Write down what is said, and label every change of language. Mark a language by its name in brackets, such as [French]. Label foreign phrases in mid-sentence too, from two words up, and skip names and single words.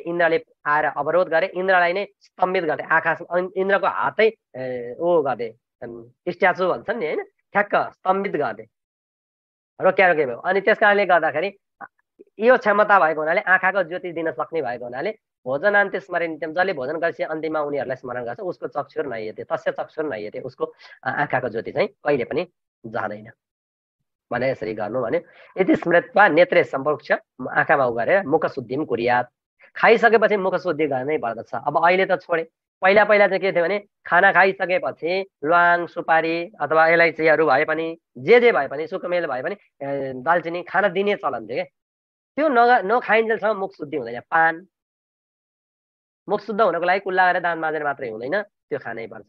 [Nepali] इन्द्रले आएर अवरोध गरे, इन्द्रलाई नै स्तम्भित गर्दै, आँखा इन्द्रको हातै गर्दै, स्ट्याचु भन्छन् नि होइन, ठ्याक्क स्तम्भित गर्दै रोक्या भयो। अनि त्यस कारणले गर्दाखेरि यो क्षमता भएको हुनाले, आँखाको ज्योति दिन सक्ने भएको हुनाले [Sanskrit] भोजनान्त्य स्मरण नित्यम, [Nepali] जसले भोजन गरेपछि अन्तिममा उनीहरूलाई स्मरण गर्छ उसको [Sanskrit] चक्षुर नहियते, तस्य चक्षुर नहियते, [Nepali] उसको आँखाको ज्योति चाहिँ कहिले पनि जाँदैन भने यसरी गर्नु भने। [Sanskrit] यदि स्मृत्वा नेत्रे सम्प्रोक्ष, [Nepali] आँखामा गरेर [Sanskrit] मुख शुद्धिम कुर्यात, [Nepali] खाइसकेपछि मुख शुद्धि गर्नै पर्दछ। अब अहिले त छोडे, पहिला चाहिँ के थियो भने खाना खाइसकेपछि ल्वाङ, सुपारी अथवा अलैँचीहरू भए पनि, जे भए पनि, सुकमेल भए पनि दालचिनी खाना दिने चलन थियो क्या। त्यो नखाइन्जेलसम्म मुख शुद्धि हुँदैन। पान, मुख शुद्ध हुनको लागि कुल्ला गरेर दाँत माझेर मात्रै हुँदैन, त्यो खानै पर्छ।